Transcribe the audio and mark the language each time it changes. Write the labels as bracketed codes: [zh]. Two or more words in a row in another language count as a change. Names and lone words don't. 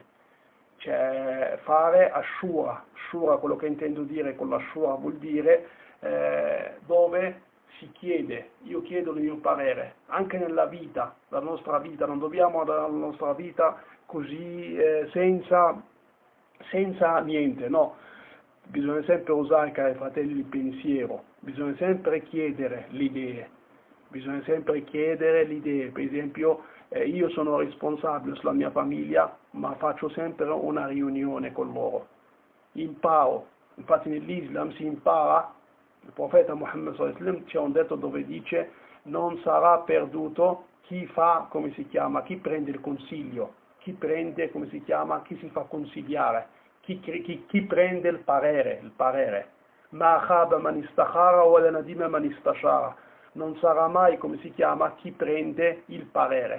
[it] Cioè fare ashura, quello che intendo dire con l'ashura vuol dire dove si chiede, io chiedo il mio parere, anche nella vita, la nostra vita, non dobbiamo dare la nostra vita così senza niente, no, bisogna sempre usare, cari fratelli, il pensiero, bisogna sempre chiedere le idee, per esempio io sono responsabile sulla mia famiglia, ma faccio sempre una riunione con loro, imparo, infatti nell'Islam si impara, il profeta Muhammad [ar] صلى الله عليه وسلم [it] c'è un detto dove dice: non sarà perduto chi fa, come si chiama, chi prende il consiglio, chi prende, come si chiama, chi si fa consigliare, chi prende il parere, [ar] ما خاب من استخار ولا ندم من استشار, [it] non sarà mai, come si chiama, chi prende il parere.